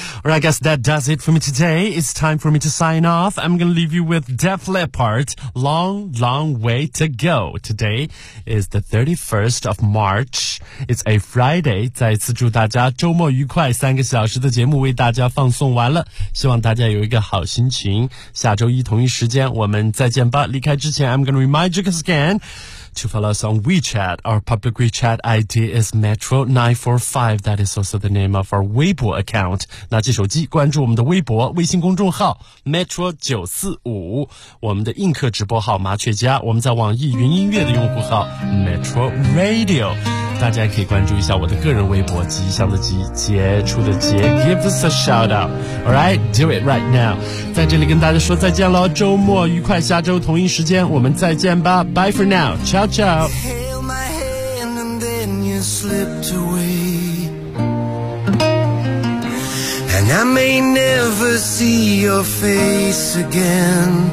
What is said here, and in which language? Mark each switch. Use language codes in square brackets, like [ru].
[en] Alright guys, that does it for me today. It's time for me to sign off. I'm going to leave you with Def Leppard, Long, Long Way to Go. Today is the 31st of March. It's a Friday. [zh] 再次祝大家周末愉快，三个小时的节目为大家放送完了，希望大家有一个好心情。下周一同一时间我们再见吧。离开之前 [en] I'm going to remind you again to follow us on WeChat. Our public WeChat ID is Metro945. That is also the name of our Weibo account. [zh] 拿起手机关注我们的微博微信公众号 Metro945, 我们的映客直播号麻雀家，我们在网易云音乐的用户号 Metro Radio。大家可以关注一下我的个人微博，吉祥的吉，杰出的杰， [en] Give us a shout out. Alright, do it right now. [zh] 在这里跟大家说再见咯，周末愉快，下周同一时间我们再见吧。 [en] Bye for now. Ciao, ciao. Hail my hand and then you slipped away. And I may never see your face again.